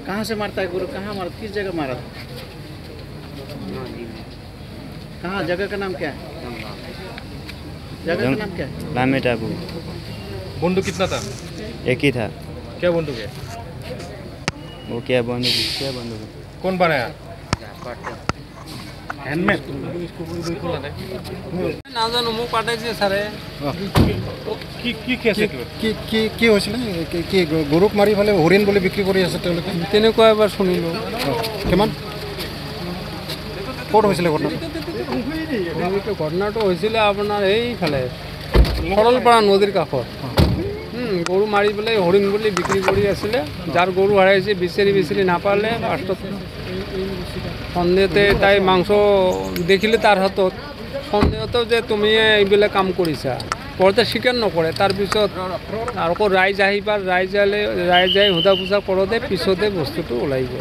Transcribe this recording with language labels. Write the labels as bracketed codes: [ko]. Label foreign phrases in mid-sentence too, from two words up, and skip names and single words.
[hi] कहाँ से मारता है गुरु कहाँ मारा किस जगह मारा कहाँ जगह का नाम क्या है जगह का नाम क्या है लामे टापू बंदूक कितना था एक ही था क्या बंदूक है वो क्या बंदूक कौन बनाया हैंडमेड [as] না জানো মোক পাঠাইছে স্যারে কি কেছে কি হৈছিল কি গৰুক মাৰি ফলে হৰিণ বুলি বিক্ৰী কৰি আছে তেওঁলোকে তেনেকুৱা এবাৰ শুনিলো কিমান ক'ত হৈছিলে ঘটনাটো হৈছিলে আপোনাৰ এইফালে সৰলপাৰা নদীৰ কাষত গৰু মাৰি পেলাই হৰিণ বুলি বিক্ৰী কৰি আছিলে যাৰ গৰু হাৰাইছে বিচাৰি নাপালে লাষ্টত সন্দেহতে তাই মাংস দেখিলে তাৰ হাতত সন্দেহতো যে তুমি এইবিলাক কাম কৰিছা পৰতে স্বীকাৰ নকৰে তাৰপিছত আকৌ ৰাইজ আহি সোধা পোছা কৰোঁতে পিছতে বস্তুটো ওলাই গ'ল